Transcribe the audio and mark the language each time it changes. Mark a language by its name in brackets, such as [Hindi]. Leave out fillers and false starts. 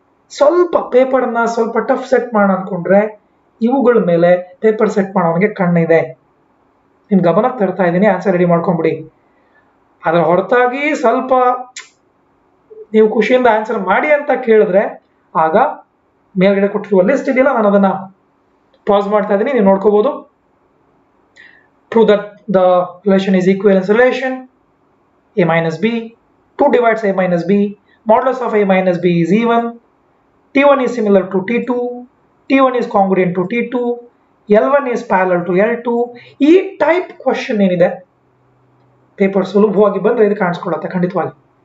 [Kannada] ಸ್ವಲ್ಪ ಪೇಪರ್ನ ಸ್ವಲ್ಪ ಟಫ್ ಸೆಟ್ ಮಾಡೋಣ ಅನ್ಕೊಂಡ್ರೆ ಇವುಗಳ ಮೇಲೆ ಪೇಪರ್ ಸೆಟ್ ಮಾಡೋನಿಗೆ ಕಣ್ಣಿದೆ. ನಿಮ್ ಗಮನಕ್ಕೆ ತರ್ತಾ ಇದ್ದೀನಿ, ಆನ್ಸರ್ ರೆಡಿ ಮಾಡ್ಕೊಂಡ್ಬಿಡಿ. ಅದರ ಹೊರತಾಗಿ ಸ್ವಲ್ಪ ನೀವು ಖುಷಿಯಿಂದ ಆನ್ಸರ್ ಮಾಡಿ ಅಂತ ಕೇಳಿದ್ರೆ ಆಗ ಮೇಲ್ಗಡೆ ಕೊಟ್ಟಿರುವ ಲಿಸ್ಟ್ ಇದೆಯಲ್ಲ, ನಾನು ಅದನ್ನ ಪಾಸ್ ಮಾಡ್ತಾ ಇದ್ದೀನಿ, ನೀವು ನೋಡ್ಕೋಬಹುದು. [English] Prove that the relation is equivalence relation. A minus b, 2 divides a minus b, modulus of a minus b is even, t1 is similar to t2, t1 is congruent to t2, l1 is parallel to l2. [Kannada] ಈ type question ಏನಿದೆ paper ಸುಲಭವಾಗಿ ಬಂದ್ರೆ ಇದು ಕಾಣಿಸ್ಕೊಳ್ಳುತ್ತೆ ಖಂಡಿತವಾಗಿ.